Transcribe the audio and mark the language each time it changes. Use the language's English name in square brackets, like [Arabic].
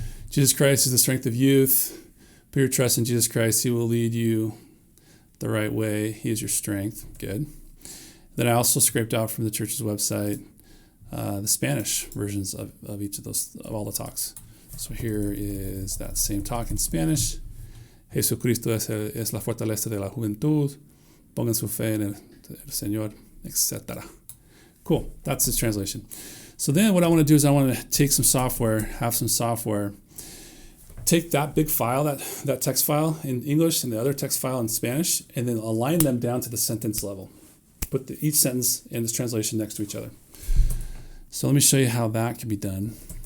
[English] Jesus Christ is the strength of youth. Put your trust in Jesus Christ. He will lead you the right way. He is your strength. Good. Then I also scraped out from the church's website the Spanish versions of each of those, of all the talks. So here is that same talk in Spanish. [Spanish] Jesucristo es la fortaleza de la juventud. Pongan su fe en el Señor, etc. [English] Cool. That's his translation. So then what I want to do is I want to take some software, take that big file, that text file in English and the other text file in Spanish, and then align them down to the sentence level. Put each sentence and its translation next to each other. So let me show you how that can be done.